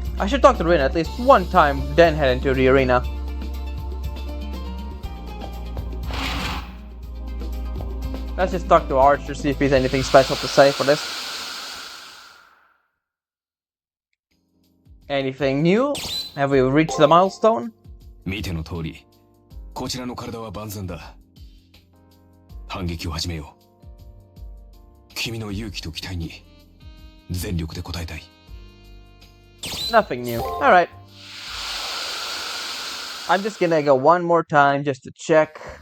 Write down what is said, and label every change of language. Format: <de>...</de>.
<en>I should talk to Rin at least one time, then head into the arena. Let's just talk to Archer, see if he has anything special to say for this. Anything new? Have we reached the milestone?</en> <ja>見ての通りこちらの体は万全だ反撃を始めよう君の勇気と期待に全力で応えたい</ja> <en>Nothing new. Alright. I'm just gonna go one more time just to check.</en>